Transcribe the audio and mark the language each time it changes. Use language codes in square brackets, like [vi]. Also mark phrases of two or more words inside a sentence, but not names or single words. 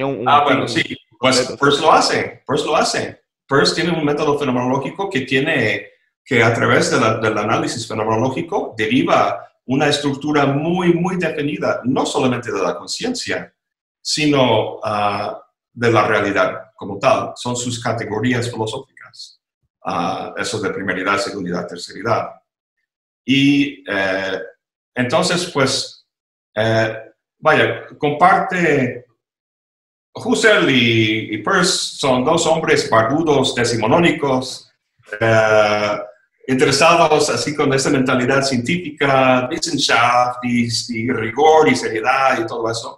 [es] bueno, sí, pues Peirce lo hace. Peirce tiene un método fenomenológico que a través del análisis fenomenológico deriva una estructura muy, muy definida, no solamente de la conciencia, sino de la realidad como tal. Son sus categorías filosóficas, eso de primeridad, segundidad, terceridad. Y entonces, pues, comparte. Husserl y Peirce son dos hombres barbudos, decimonónicos, interesados así con esa mentalidad científica, Wissenschaft y rigor y seriedad y todo eso.